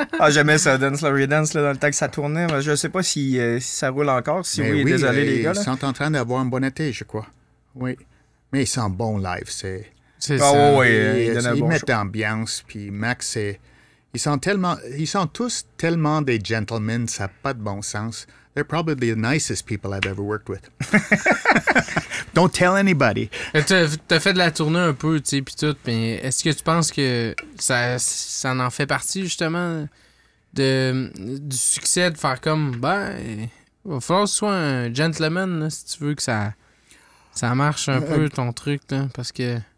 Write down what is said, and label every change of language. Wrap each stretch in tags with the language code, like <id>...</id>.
<fr>J'aimais ça, Dance Laurie Dance, là, dans le temps que ça tournait. Mais je sais pas si ça roule encore. Si Mais oui, désolé les gars. Ils sont en train d'avoir un bon été, je crois. Oui. Mais ils sont bons live, c'est ça. Oui, ils mettent d'ambiance, puis Max, ils sont tous tellement des gentlemen, ça n'a pas de bon sens.</fr> <en>They're probably the nicest people I've ever worked with. Don't tell anybody.</en> <fr>T'as fait de la tournée un peu, tu sais, puis tout, mais est-ce que tu penses que ça en fait partie, justement, du succès de faire comme, il va falloir que tu sois un gentleman, là, si tu veux que ça marche un peu, ton truc, là, parce que...</fr>